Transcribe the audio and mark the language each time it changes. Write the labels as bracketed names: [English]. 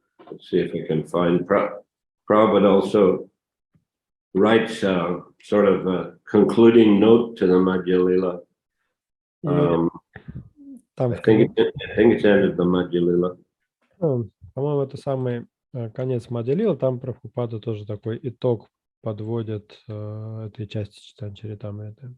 [English] Let's see if I can find. Prabhupada also writes a sort of a concluding note to the Adi-lila. I think it's ended the Adi-lila. [Russian] По-моему, это самый конец Ади-лилы. Там Прабхупада тоже такой итог подводит этой части Чайтаньи.